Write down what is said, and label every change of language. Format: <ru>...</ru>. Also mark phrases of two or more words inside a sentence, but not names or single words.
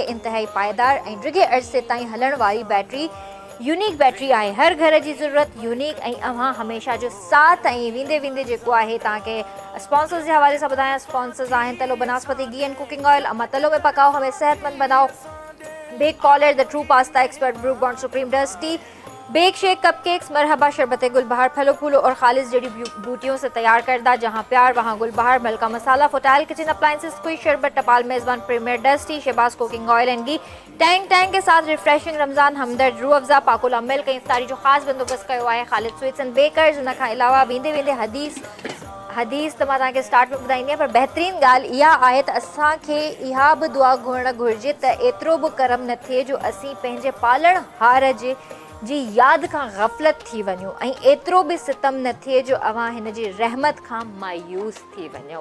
<sd>इंतहाई पाइदार ऐं डिघे अरसे ताईं हलण वारी बैटरी यूनिक बैटरी आहे। हर घर जी ज़रूरत यूनिक ऐं अव्हां हमेशह जो साथ। ऐं वेंदे वेंदे जेको आहे तव्हांखे स्पॉन्सर्स जे हवाले सां ॿुधायां। स्पॉन्सर्स आहिनि तलो बनस्पति घी एंड कुकिंग ऑयल, अमा तलो में</sd> <hi>पकाओ हमें सेहतमंद बनाओ,</hi> <sd>बेक कॉलर, द ट्रू पास्ता एक्सपर्ट, ब्रू बॉन्ड सुप्रीम डस्टी, बेक शेक, कपकेक्स, मरहबा, शरबत गुलबहार,</sd> <hi>फलो फूलो और खालिश जड़ी बूटियों से तैयार करदा, जहां प्यार वहां गुलबहार,</hi> <sd>मलका मसाला, फुटाइल किचन अप्लायंसेस, स्क्वीज शरबत, टपाल मेज़बान प्रीमियर डस्टी, शहबाज कुकिंग ऑयल एंड घी,</sd> <hi>टैंग के साथ रिफ्रेशिंग रमज़ान</hi> <sd>हमदर्द, रूह अफ़ज़ा, पाकुला मिल्क ऐं इफ्तारी जो ख़ासि बंदोबस्त कयो आहे ख़ालिद स्वीट्स एंड बेकर्स। उन खां अलावा वेंदे वेंदे हदीस त मां तव्हांखे स्टार्ट में ॿुधाईंदी आहियां, पर बहितरीन ॻाल्हि इहा आहे त असांखे इहा बि दुआ घुरणु घुरिजे त एतिरो बि करम न थिए जो असीं पंहिंजे पालणहार जी यादि खां ग़फ़लत थी वञूं ऐं एतिरो बि सितम न थिए जो अव्हां हिन जी रहमत खां मायूस थी वञूं।</sd>